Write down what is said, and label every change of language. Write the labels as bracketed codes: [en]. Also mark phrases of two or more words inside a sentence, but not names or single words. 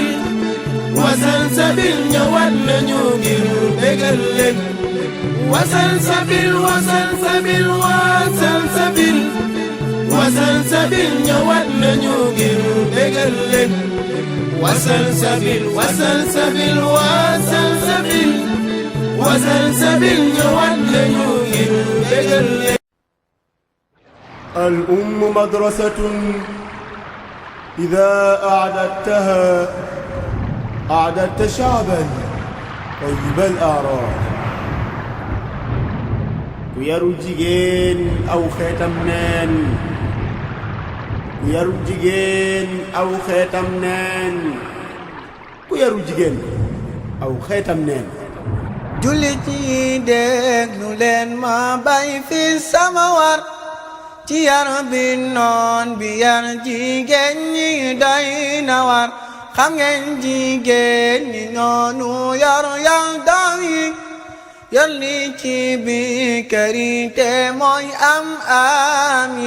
[wo] Wasalsabil ñëwaat nañu ngir bégal leen Wasalsabil Wasalsabil Wasalsabil Wasalsabil ñëwaat nañu ngir bégal leen Wasalsabil Wasalsabil Wasalsabil Wasalsabil ñëwaat nañu ngir bégal leen [ar] الأم مدرسة إذا أعددتها أعددت شعبا طيب الآراء [wo] ku yarul jigéen aw xeetam neen ku yarul jigéen aw xeetam neen ku yarul jigéen aw xeetam neen jullit yi déglu leen ma bay fi sama war ci yar bi noon bi yar jigéen ñi doy na war xam ngeen jigéen ñi noonu yor doom yi yor li ci biir kër yi te mooy am yi